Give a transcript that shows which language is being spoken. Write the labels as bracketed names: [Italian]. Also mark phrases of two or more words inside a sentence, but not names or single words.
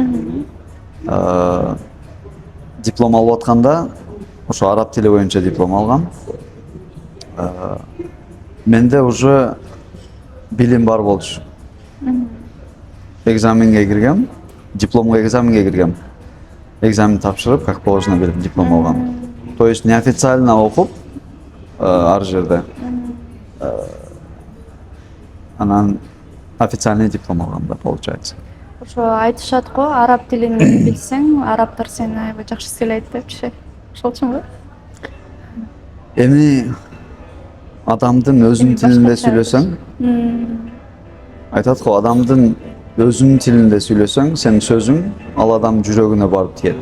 [Kyrgyz] Диплом алып атканда, ошо араб тили боюнча диплом алгам. Менде уже билим бар болчу. Экзаменге киргем, дипломго экзаменге киргем. Экзамен тапшырып, [Russian] как положено [Kyrgyz] берип диплом алгам. [Russian] То есть неофициально [Kyrgyz] окуп ар жерде. Анан официальный диплом алгам да, получается. Ошо айтышат го, араб тилин билсең, арабтар сени аябай жакшы сүйлөйт депчи. Ошолчунбу? Эми адамдын өзүнүн тилинде сүйлөсөң, айтат го, адамдын өзүнүн тилинде сүйлөсөң, сен сөзүң ал адам жүрөгүнө барып тиет.